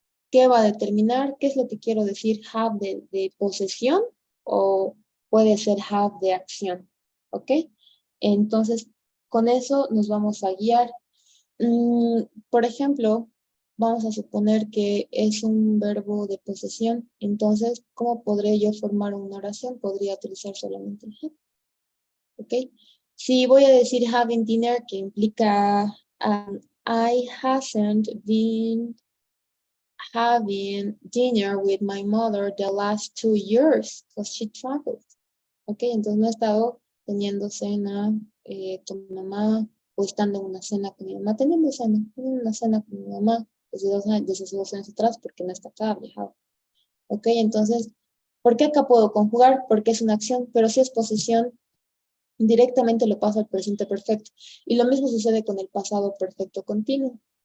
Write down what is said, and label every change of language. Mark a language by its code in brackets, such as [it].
[es] ¿Qué va a determinar? ¿Qué es lo que quiero decir? Have de posesión o puede ser have de acción, ¿ok? Entonces, con eso nos vamos a guiar. Por ejemplo, vamos a suponer que es un verbo de posesión. Entonces, ¿cómo podré yo formar una oración? Podría utilizar solamente el have. ¿Ok? Si voy a decir [en] having dinner, [es] que implica [en] I hasn't been having dinner with my mother the last 2 years because she traveled. ¿Ok? [es] Entonces no he estado teniendo cena con mi mamá o estando en una cena con mi mamá, teniendo una cena con mi mamá desde hace 2 años atrás porque no está acá, ha viajado. ¿Ok? Entonces, ¿por qué acá puedo conjugar? Porque es una acción, pero si es posesión, directamente lo paso al presente perfecto. Y lo mismo sucede con el pasado perfecto continuo.